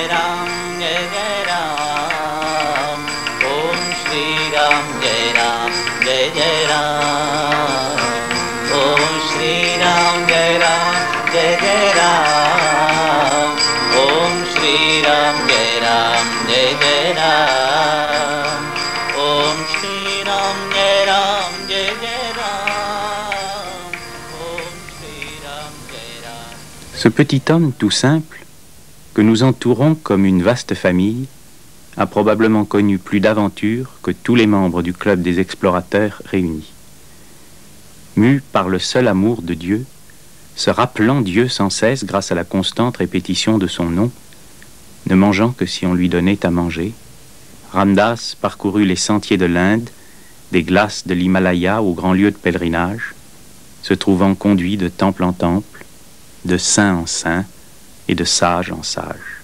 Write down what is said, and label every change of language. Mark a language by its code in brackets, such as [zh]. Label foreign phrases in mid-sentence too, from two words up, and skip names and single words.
[sa] राम, जय जय राम, ओम् श्री राम, जय राम, जय जय राम, ओम् श्री राम, जय राम, जय जय राम, ओम् श्री राम, जय राम, जय जय राम, ओम् श्री राम, जय राम, जय जय राम, ओम् श्री राम, जय राम. [fr] Ce petit homme tout simple, que nous entourons comme une vaste famille, a probablement connu plus d'aventures que tous les membres du club des explorateurs réunis. Mu par le seul amour de Dieu, se rappelant Dieu sans cesse grâce à la constante répétition de son nom, ne mangeant que si on lui donnait à manger, Ramdas parcourut les sentiers de l'Inde, des glaces de l'Himalaya aux grands lieux de pèlerinage, se trouvant conduit de temple en temple, de saint en saint et de sage en sage.